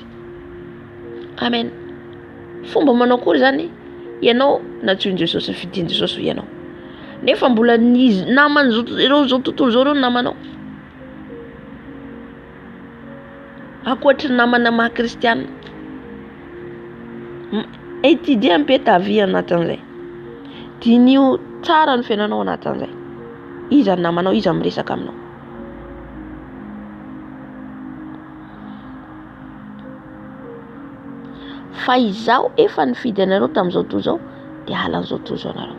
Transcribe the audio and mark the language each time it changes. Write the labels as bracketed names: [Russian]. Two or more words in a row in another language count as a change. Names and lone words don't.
[Malagasy] Amen. Fomba manao kory zany ianao natsoin Jesosy, fidin Jesosy ianao. Nefa mbola namana zao tontolo zao namanao. Akoatry namana maha kristiana. [French] Étudier mpe ta vie anatin'izay. [Malagasy] Dinio tsara ny fiainanao anatin'izay. Iza ny namanao, iza miresaka aminao. Fa izao efa nifidy anareo tamin'izao tontolo zao dia halan'izao tontolo zao anareo.